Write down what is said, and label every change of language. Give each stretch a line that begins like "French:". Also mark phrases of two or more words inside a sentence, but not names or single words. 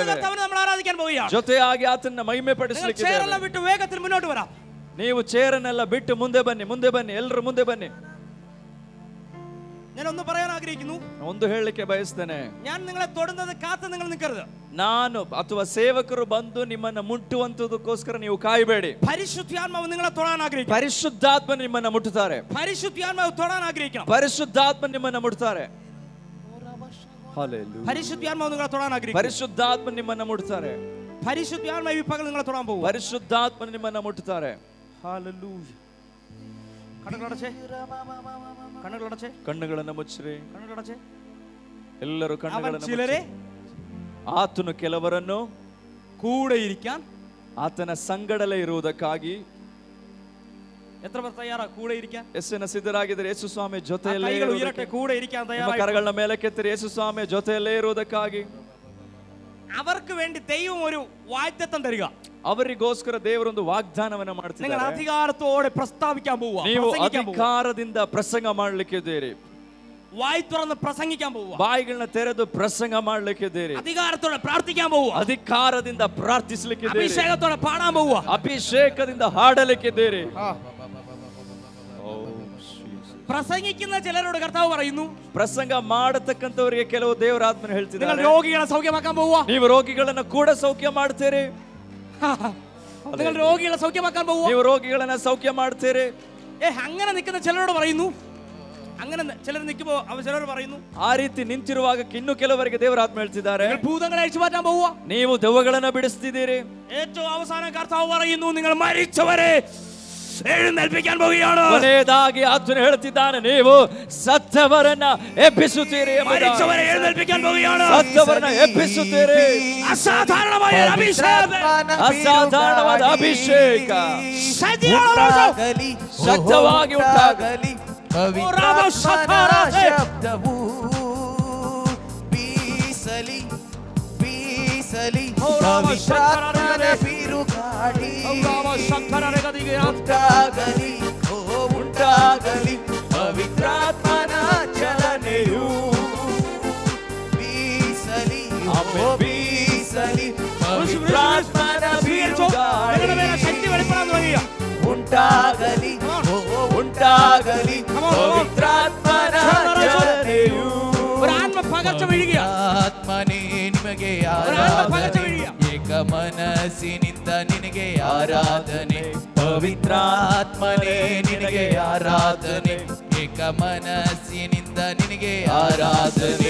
Malayalam: കർത്താവിനെ നമ്മൾ ആരാധിക്കാൻ പോവുകയാണ്.
Kannada: ಜೊತೆಯಾಗಿ ಆತನ ಮಹಿಮೆ ಪಡಿಸಲಿಕ್ಕಿದ್ದೇವೆ.
Malayalam: ചേരെല്ലാം വിട്ട് വേഗത്തിൽ മുന്നോട്ട് വരാം.
Kannada: ನೀವು ಚೇರನ್ನೆಲ್ಲ ಬಿಟ್ಟು ಮುಂದೆ ಬನ್ನಿ, ಮುಂದೆ ಬನ್ನಿ, ಎಲ್ಲರೂ ಮುಂದೆ ಬನ್ನಿ.
Malayalam: ഞാൻ ഒന്ന് പറയാൻ ആഗ്രഹിക്കുന്നു.
Kannada: ಒಂದು ಹೇಳಲಿಕ್ಕೆ ಬಯಸ್ತೇನೆ.
Malayalam: ഞാൻ നിങ്ങളെ തൊടുന്നത് കാത്ത് നിങ്ങൾ നിൽക്കരുത്.
Kannada: ನಾನು ಅಥವಾ ಸೇವಕರು ಬಂದು ನಿಮ್ಮನ್ನ ಮುಟ್ಟುವಂತದಕ್ಕೋಸ್ಕರ ನೀವು ಕಾಯಬೇಡಿ.
Malayalam: പരിശുദ്ധാത്മാവ് നിങ്ങളെ തൊടാൻ ആഗ്രഹിക്കുന്നു.
Kannada: ಪರಿಶುದ್ಧಾತ್ಮ ನಿಮ್ಮನ್ನ ಮುಟ್ಟುತ್ತಾರೆ.
Malayalam: പരിശുദ്ധാത്മാവ് തൊടാൻ ആഗ്രഹിക്കണം.
Kannada: ಪರಿಶುದ್ಧಾತ್ಮ ನಿಮ್ಮನ್ನ ಮುಟ್ಟುತ್ತಾರೆ.
Malayalam: പരിശുദ്ധാത്മാവ് നിങ്ങളെ തൊടാൻ ആഗ്രഹിക്കുന്നു.
Kannada: ಪರಿಶುದ್ಧಾತ್ಮ ನಿಮ್ಮನ್ನ ಮುಟ್ಟುತ್ತಾರೆ.
Malayalam: പരിശുദ്ധാത്മാവ് ഈ പകൽ നിങ്ങളെ തൊടാൻ പോകും.
Kannada: ಪರಿಶುದ್ಧಾತ್ಮ ನಿಮ್ಮನ್ನ ಮುಟ್ಟುತ್ತಾರೆ.
Malayalam: ഹല്ലേലൂയ. കണ്ണുകളടച്ചേ, കണ്ണുകളടച്ചേ,
Kannada: ಕಣ್ಣುಗಳನ್ನು ಮುಚ್ಚಿರಿ.
Malayalam: കണ്ണുകളടച്ചേ.
Kannada: ಎಲ್ಲರೂ ಕಣ್ಣುಗಳನ್ನು
Malayalam: ചിലരെ
Kannada: ಆತನು ಕೆಲವರನ್ನು
Malayalam: കൂടെ ഇരിക്കാൻ,
Kannada: ಆತನ ಸಂಗಡಲೇ ಇರುವುದಕ್ಕಾಗಿ
Malayalam: എത്ര പേർ തയ്യാറാ കൂടെ ഇരിക്കാൻ?
Kannada: ಯೇಸುವಿನ ಸಿದ್ಧರಾಗಿದ್ದಾರೆ. ಯೇಸು ಸ್ವಾಮಿ ಜೊತೆಯಲ್ಲೇ
Malayalam: ഉയരട്ടെ. കൂടെ ഇരിക്കാൻ തയ്യാറായി
Kannada: ಕರಗಳನ್ನ ಮೇಲಕ್ಕೆತ್ತಿರಿ. ಯೇಸು ಸ್ವಾಮಿ ಜೊತೆಯಲ್ಲೇ ಇರುವುದಕ್ಕಾಗಿ
Malayalam: അവർക്ക് വേണ്ടി ദൈവം ഒരു വാഗ്ദത്തം തരിക.
Kannada: ಅವರಿಗೋಸ್ಕರ ದೇವರೊಂದು ವಾಗ್ದಾನವನ್ನ ಮಾಡ್ತಿದ್ದಾರೆ.
Malayalam: നിങ്ങൾ അധികാരത്തോടെ പ്രസ്താവിക്കാൻ പോവുക.
Kannada: ನೀವು ಅಧಿಕಾರದಿಂದ ಪ್ರಸಂಗ ಮಾಡ್ಲಿಕ್ಕಿದ್ದೀರಿ.
Malayalam: വായി തുറന്ന് പ്രസംഗിക്കാൻ പോവുക.
Kannada: ಬಾಯಿಗಳನ್ನ ತೆರೆದು ಪ್ರಸಂಗ ಮಾಡ್ಲಿಕ್ಕಿದ್ದೀರಿ.
Malayalam: അധികാരത്തോടെ പ്രാർത്ഥിക്കാൻ പോവുക.
Kannada: ಅಧಿಕಾರದಿಂದ ಪ್ರಾರ್ಥಿಸಲಿಕ್ಕಿದ್ದೀರಿ.
Malayalam: അഭിഷേകത്തോടെ പാടാൻ പോവുക.
Kannada: ಅಭಿಷೇಕದಿಂದ ಹಾಡಲಿಕ್ಕಿದ್ದೀರಿ.
Malayalam: പ്രസംഗിക്കുന്ന ചിലരോട് കർത്താവ് പറയുന്നു,
Kannada: ಪ್ರಸಂಗ ಮಾಡತಕ್ಕಂತವರಿಗೆ ಕೆಲವು ದೇವರಾತ್ಮನ ಹೇಳ್ತಿದ್ದಾರೆ,
Malayalam: നിങ്ങൾ രോഗികളെ സൗഖ്യമാക്കാൻ പോവുക.
Kannada: ನೀವು ರೋಗಿಗಳನ್ನ ಕೂಡ ಸೌಖ್ಯ ಮಾಡ್ತೀರಿ.
Malayalam: നിങ്ങൾ രോഗികളെ സൗഖ്യമാക്കാൻ പോവുക.
Kannada: ನೀವು ರೋಗಿಗಳನ್ನ ಸೌಖ್ಯ ಮಾಡ್ತೀರಿ.
Malayalam: അങ്ങനെ നിൽക്കുന്ന ചിലരോട് പറയുന്നു, അങ്ങനെ ചിലർ നിൽക്കുമ്പോൾ ചിലർ പറയുന്നു,
Kannada: ಆ ರೀತಿ ನಿಂತಿರುವಾಗ ಇನ್ನು ಕೆಲವರಿಗೆ ದೇವರ ಆತ್ಮ ಹೇಳ್ತಿದ್ದಾರೆ,
Malayalam: ഭൂതങ്ങളെ അഴിച്ചു മാറ്റാൻ പോവുക,
Kannada: ನೀವು ದೆವ್ವಗಳನ್ನು ಬಿಡಿಸ್ತಿದ್ದೀರಿ.
Malayalam: ഏറ്റവും അവസാനം കർത്താവ് പറയുന്നു, നിങ്ങൾ മരിച്ചവരെ എഴുന്നേൽപ്പിക്കാൻ പോവുകയാണ്.
Kannada: ಕೊನೆಯದಾಗಿ ಆತನು ಹೇಳ್ತಿದ್ದಾನೆ, ನೀವು ಸತ್ತವರನ್ನ ಎಬ್ಬಿಸುತ್ತೀರಿ.
Malayalam: മരിച്ചവരെ എഴുന്നേൽപ്പിക്കാൻ പോവുകയാണ്,
Kannada: ಸತ್ತವರನ್ನ ಎಬ್ಬಿಸುತ್ತೀರಿ.
Malayalam: അസാധാരണമായ അഭിഷേകം,
Kannada: ಅಸಾಧಾರಣವಾದ ಅಭಿಷೇಕ ಶಕ್ತವಾಗಿ ಉಂಟಾಗಲಿ. ಶಬ್ದವು ಬೀಸಲಿ ಬೀಸಲಿ, ಪವಿತ್ರಾತ್ಮನ ಬಿರುಗಾಳಿ ಉಂಟಾಗಲಿ, ಉಂಟಾಗಲಿ, ಪವಿತ್ರಾತ್ಮನ ಚಲನೆಯು ಬೀಸಲಿ, ಬೀಸಲಿ, ಪವಿತ್ರಾತ್ಮನ ಬಿರುಗಾಳಿ
Malayalam: ശക്തി വെളിപ്പെടാൻ തുടങ്ങിയ
Kannada: ಉಂಟಾಗಲಿ, ಉಂಟಾಗಲಿ, ಪವಿತ್ರಾತ್ಮನ ಚಲನೆಯು.
Malayalam: ഒരു ആത്മ പകർച്ച വീഴുക,
Kannada: ಆತ್ಮನೇ ನಿಮಗೆ ಆರಾಧನೆ, ಏಕ ಮನಸ್ಸಿನಿಂದ ನಿನಗೆ ಆರಾಧನೆ, ಪವಿತ್ರಾತ್ಮನೇ ನಿನಗೆ ಆರಾಧನೆ, ಏಕ ಮನಸ್ಸಿನಿಂದ ನಿನಗೆ ಆರಾಧನೆ.